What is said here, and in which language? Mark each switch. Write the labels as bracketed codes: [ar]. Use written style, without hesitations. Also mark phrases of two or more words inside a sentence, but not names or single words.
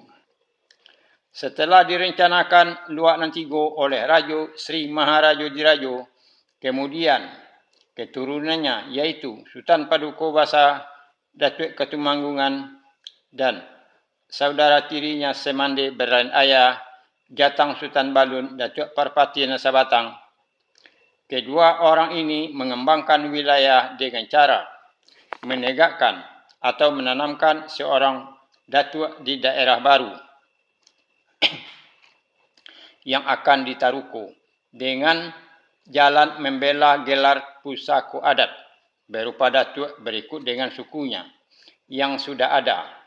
[id] Setelah direncanakan Luak Nantigo oleh Raja Sri Maharaja Diraja, kemudian keturunannya yaitu Sultan Paduka Datuk Ketumanggungan dan saudara tirinya semande berlain ayah Jatang Sultan Balun Datuk Parpati Nasabatang. Kedua orang ini mengembangkan wilayah dengan cara menegakkan atau menanamkan seorang datuk di daerah baru yang akan ditaruhku dengan jalan membela gelar pusako adat berupa datuk berikut dengan sukunya yang sudah ada.